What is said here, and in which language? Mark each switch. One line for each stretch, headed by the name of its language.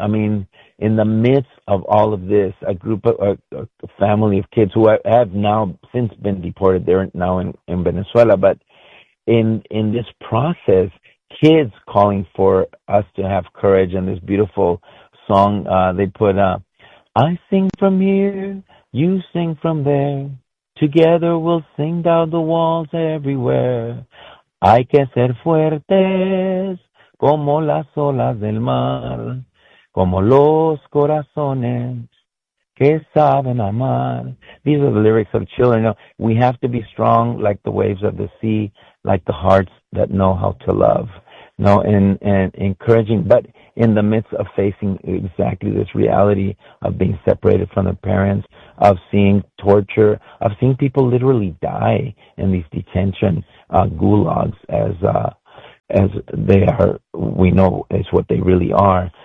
English: I mean, in the midst of all of this, a group of a family of kids who have now since been deported, they're now in Venezuela, but in this process, kids calling for us to have courage, and this beautiful song they put up, I sing from here, you sing from there, together we'll sing down the walls everywhere.
Spanish: Hay que ser fuertes como las olas del mar, como los corazones que saben amar.
English: These are the lyrics of children. No, we have to be strong like the waves of the sea, like the hearts that know how to love. No, and encouraging, but in the midst of facing exactly this reality of being separated from the parents, of seeing torture, of seeing people literally die in these detention gulags, as they are, we know is what they really are.